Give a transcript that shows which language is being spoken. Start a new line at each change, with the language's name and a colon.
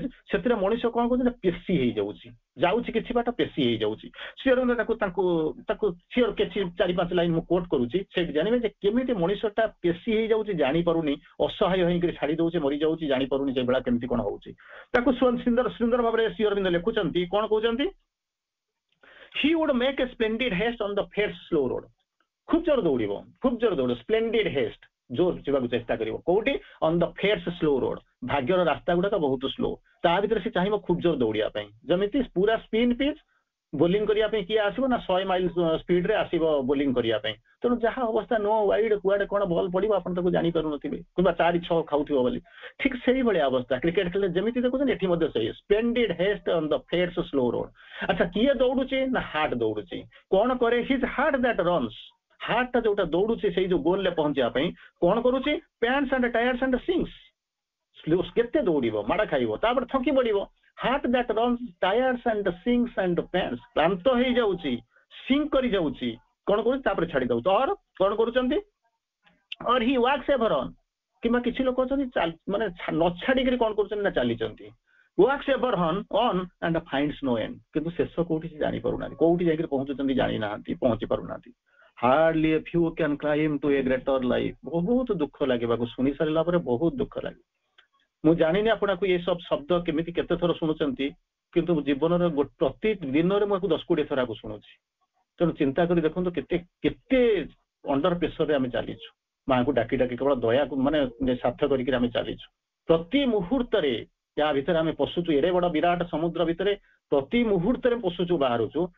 Odia: ସେଥିରେ ମଣିଷ କଣ କରୁଛି ନା ପେଶୀ ହେଇଯାଉଛି, ଯାଉଛି କିଛି ବାଟ ପେଶୀ ହେଇଯାଉଛି। ସିଓର ତାକୁ ସିଓର କିଛି 4-5 ଲାଇନ ମୁଁ କୋଟ କରୁଛି, ସେଇଠି ଜାଣିବେ ଯେ କେମିତି ମଣିଷଟା ପେଶୀ ହେଇଯାଉଛି, ଜାଣିପାରୁନି, ଅସହାୟ ହେଇକରି ଛାଡି ଦଉଛି, ମରିଯାଉଛି, ଜାଣିପାରୁନି ସେଇଭଳିଆ କେମିତି କଣ ହଉଛି। ତାକୁ ସୁନ୍ଦର ଭାବରେ ଶ୍ରୀ ଅରବିନ୍ଦ ଲେଖୁଛନ୍ତି, କଣ କହୁଛନ୍ତି?
English: he would make a splendid haste on the fierce slow road.
Odia: ଖୁବ ଜୋର ଦୌଡ଼ିବ,
English: splendid haste,
Odia: ଜୋର ଯିବାକୁ ଚେଷ୍ଟା କରିବ। କୋଉଠି?
English: On the fair's slow road.
Odia: ଭାଗ୍ୟର ରାସ୍ତା ଗୁଡାକ ବହୁତ ସ୍ଲୋ, ତା ଭିତରେ ସେ ଚାହିଁବ ଖୁବ ଜୋର ଦୌଡ଼ିବା ପାଇଁ। ଯେମିତି ପୁରା ସ୍ପିନ୍ ପିଚ୍, ବୋଲିଂ କରିବା ପାଇଁ କିଏ ଆସିବ ନା 100 ମାଇଲ ସ୍ପିଡରେ ଆସିବ ବୋଲିଂ କରିବା ପାଇଁ। ତେଣୁ ଯାହା ଅବସ୍ଥା, ନୋ ୱାଇଡ୍, କୁଆଡେ କଣ ବଲ ପଡିବ ଆପଣ ତାକୁ ଜାଣିପାରୁନଥିବେ, କିମ୍ବା 4-6 ଖାଉଥିବ ବୋଲି। ଠିକ ସେଇଭଳିଆ ଅବସ୍ଥା କ୍ରିକେଟ ଖେଳରେ ଯେମିତି ଦେଖୁଛନ୍ତି, ଏଠି ମଧ୍ୟ ସେଇ
English: Splendid haste on the fair's slow road.
Odia: ଆଚ୍ଛା, କିଏ ଦୌଡୁଛି ନା ହାର୍ଟ ଦୌଡୁଛି। କଣ କରେ?
English: His heart that runs.
Odia: Heart ଟା ଯୋଉଟା ଦୌଡୁଛି ସେଇ ଯୋଉ ଗୋଲରେ ପହଞ୍ଚିବା ପାଇଁ, କଣ କରୁଛି?
English: Pants and tires and sinks.
Odia: କେତେ ଦୌଡ଼ିବ, ମାଡ ଖାଇବ, ତାପରେ ଥକି ପଡିବ।
English: Heart that runs tires and sinks and pants.
Odia: କ୍ଳାନ୍ତ ହେଇଯାଉଛି, ସିଙ୍କ କରି ଯାଉଛି, କଣ କରୁଛି? ତାପରେ ଛାଡି ଦଉଛି। ଅର କଣ କରୁଛନ୍ତି?
English: Or he walks ever on.
Odia: କିମ୍ବା କିଛି ଲୋକ ଅଛନ୍ତି ମାନେ ନ ଛାଡିକିରି କଣ କରୁଛନ୍ତି ନା ଚାଲିଛନ୍ତି।
English: Walks ever on and finds no end.
Odia: କିନ୍ତୁ ଶେଷ କୋଉଠି ସେ ଜାଣିପାରୁନାହାନ୍ତି, କୋଉଠି ଯାଇକିରି ପହଞ୍ଚୁଛନ୍ତି ଜାଣିନାହାନ୍ତି, ପହଞ୍ଚି ପାରୁନାହାନ୍ତି।
English: Hardly a few can climb to a greater life.
Odia: ବହୁତ ଦୁଃଖ ଲାଗିବାକୁ ଶୁଣି ସାରିଲା ପରେ ବହୁତ ଦୁଃଖ ଲାଗେ। ମୁଁ ଜାଣିନି ଆପଣଙ୍କୁ ଏ ସବୁ ଶବ୍ଦ କେମିତି କେତେ ଥର ଶୁଣୁଛନ୍ତି, କିନ୍ତୁ ଜୀବନର ପ୍ରତି ଦିନରେ ମୁଁ 10-20 ଥର ଶୁଣୁଛି। ତେଣୁ ଚିନ୍ତା କରି ଦେଖନ୍ତୁ କେତେ ଅଣ୍ଡର ପ୍ରେସରରେ ଆମେ ଚାଲିଛୁ। ମାଙ୍କୁ ଡାକି କେବଳ ଦୟାକୁ ମାନେ ସାର୍ଥ କରିକି ଆମେ ଚାଲିଛୁ। ପ୍ରତି ମୁହୂର୍ତ୍ତରେ ୟା ଭିତରେ ଆମେ ପଶୁଛୁ, ଏଡେ ବଡ ବିରାଟ ସମୁଦ୍ର ଭିତରେ ପ୍ରତି ମୁହୂର୍ତ୍ତରେ ପଶୁଛୁ, ବାହାରୁଛୁ।